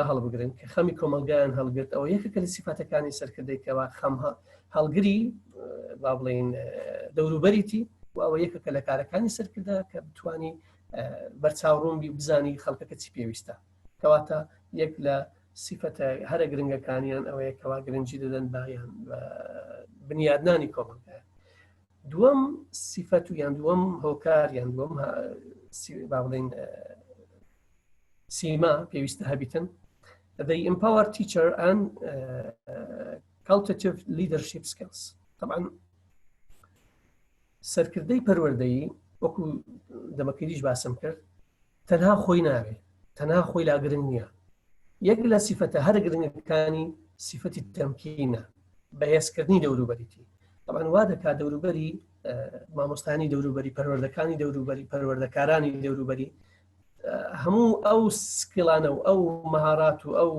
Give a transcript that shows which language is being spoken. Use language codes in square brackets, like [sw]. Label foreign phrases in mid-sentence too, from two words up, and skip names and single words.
[ckb] هەڵبگرن کە خەمی کۆمەلگایان هەڵگرت ئەوە یەکێکە لە سیفاتەکانی سەرکردەیەکەوە خەم هەڵگری با بڵێن دەوروبەریتی و ئەوە یەکێکە لە کارەکانی سەرکردە کە بتوانی بەرچاوڕوون بزانی خەڵکەکە چی پێویستە کەواتە یەک لە سیفەتە هەرە گرنگەکانیان ئەوەیە کەوا گرنگی دەدەن بایان بنیادنانی کۆمەلگایە دووەم سیفەت و یان دووەم هۆکار یان دووەم با بڵێن سیما پێویستە هەبیتن [en] they empower teacher and cultative leadership skills [ckb] طبعا سەرکردەی پەروەردەیی وەکو دەمەکەریش باسم کرد تەنها خۆی ناوێ تەنها خۆی لا گرنگ نییە یەک لە سیفەتە هەر گرنگەکانی سیفەتی تەمکینە بەهێزکردنی دەوروبەریتی طبعا وا دەکات دەوروبەری مامۆستانی دەوروبەری پەروەردەکانی دەوروبەری پەروەردەکارانی دەوروبەری هەموو ئەو سکیلانە و ئەو مەهارات و ئەو